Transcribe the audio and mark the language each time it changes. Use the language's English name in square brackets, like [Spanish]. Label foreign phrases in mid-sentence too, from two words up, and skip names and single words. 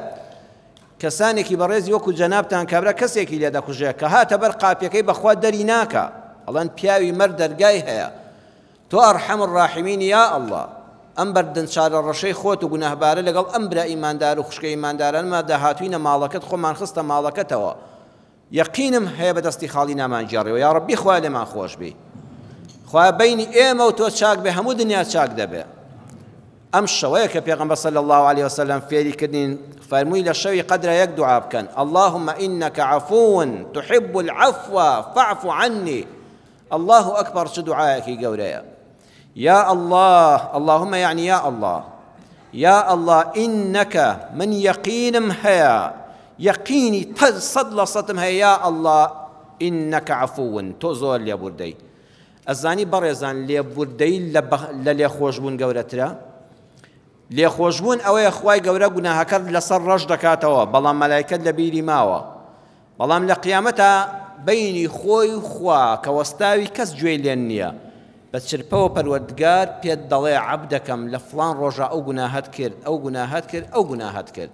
[Central Kurdish] کەسانێکی بەڕێزی وەکو جەنابتان کابرا کەسێکی لێ دەکوژێ کە هاتە بەر قاپیەکەی بەخوا دەری ناکە، ئەڵێن پیاوی مەرد دەرگای هەیە، تۆ [Arabic] ئەرحەم الراحیمین یا ئەڵڵا، [Central Kurdish] ئەم بەردن چارە ڕەشەی خۆت و گوناهبارە لەگەڵ ئەم برا ئیماندار و خوشکە ئیماندارانمە داهاتووینە ماڵەکەت، خۆمان خستە ماڵەکەتەوە، یەقینم هەیە بەدەستی خاڵی نامانجیاڕێەوە، [Arabic] یا ڕەبی [Central Kurdish] خوای لێمان خۆش بی، خوای بەینی ئێمە و تۆ چاک بێ، هەموو دنیا چاک دەبێ. ئەم شەوەیە کە پێغەمبەر [Arabic] صلی الله عليه وسلم [Central Kurdish] فێری کردین، فەرمووی لە شەوی قەدرە یەک دوعا بکەن، [Arabic] اللهم إنك عفو تحب العفو فاعف عني. الله أكبر، [Central Kurdish] چ دوعایەکی گەورەیە. [Arabic] یا الله، اللهم يعني یا الله، یا الله إنك من [Central Kurdish] یەقینم هەیە، یەقینی 100% هەیە، [Arabic] یا الله إنك عفو، [Central Kurdish] تۆ زۆر لێبوردەی. ئەزانی بەڕێزان لێبوردەی لە لێخۆشبوون گەورەترە؟ لێخۆشبوون ئەوەیە خوای گەورە گوناهەکەت لەسەر ڕەش دەکاتەوە، بەڵام مەلایکەت لە بیری ماوە، بەڵام لە قیامەتە بەینی خۆی و خوا کە وەستاوی کەس گوێی لێن نییە، بە چرپەوە پەروەردگار پێت دەڵێ عەبدەکەم لە فڵان ڕۆژە ئەو گوناهەت کرد، ئەو گوناهەت کرد، ئەو گوناهەت کرد.